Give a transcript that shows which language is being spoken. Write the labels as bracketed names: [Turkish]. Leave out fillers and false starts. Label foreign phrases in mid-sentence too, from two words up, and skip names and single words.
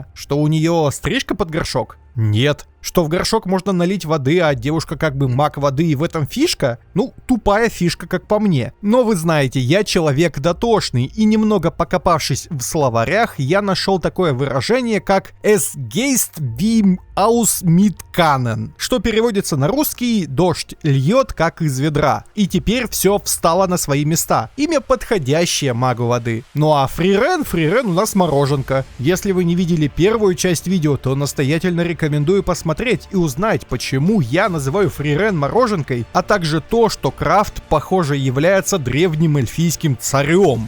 [Russian] Что у нее стрижка под горшок? Нет. Что в горшок можно налить воды, а девушка как бы маг воды, и в этом фишка? Ну, тупая фишка, как по мне. Но вы знаете, я человек дотошный, и немного покопавшись в словарях, я нашел такое выражение, как [German] «Es geist wie aus mit Kannen», [Russian] что переводится на русский «дождь льет, как из ведра». И теперь все встало на свои места. Имя подходящее магу воды. Ну а Frieren у нас мороженка. Если вы не видели первую часть видео, то настоятельно рекомендую посмотреть и узнать, почему я называю Frieren мороженкой, а также то, что Крафт, похоже, является древним эльфийским царем.